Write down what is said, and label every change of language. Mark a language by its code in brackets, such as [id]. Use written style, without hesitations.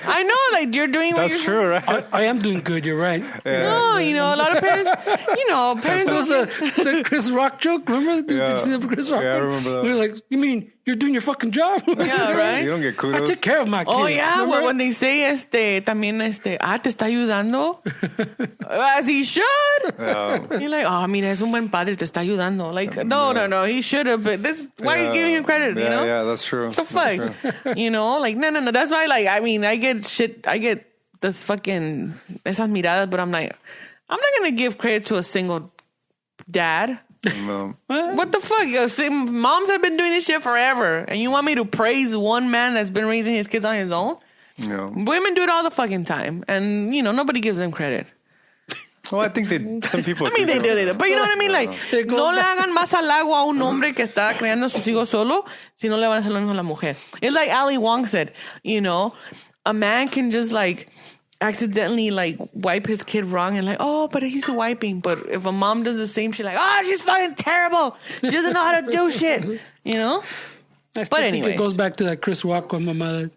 [en] I know, like, you're doing what That's true, right? I am doing good, you're right. Yeah. No, a lot of parents, parents. Was the Chris Rock joke, remember? Did you see the Chris Rock? Yeah, I remember that. They're like, you mean you're doing your fucking job? Yeah, right? You don't get kudos. I take care of my kids. Oh, yeah, well, when they say, [es] también, te está ayudando. [en] As he should. Yeah. You're like, [es] mira, es un buen padre, te está ayudando. [en] Like, no, he should have, but why are you giving him credit, Yeah, you know? yeah, that's true. What the fuck? Like, no, that's why, like, I mean, I get this fucking, [es] esas miradas, [en] but I'm like, I'm not going to give credit to a single dad. No. What the fuck? Moms have been doing this shit forever, and you want me to praise one man that's been raising his kids on his own? No. Women do it all the fucking time, and nobody gives them credit. Well, I think some people. I mean, they do, but you know what I mean. Like, [es] no le hagan más halago a un hombre que está creando sus hijos solo, si no le van a hacer lo mismo a la mujer. [en] It's like Ali Wong said, a man can just like accidentally like wipe his kid wrong and like, oh, but he's wiping. But if a mom does the same shit, like, oh, she's fucking terrible. She doesn't know how to do shit. But anyway, it goes back to that Chris Rock with my mother.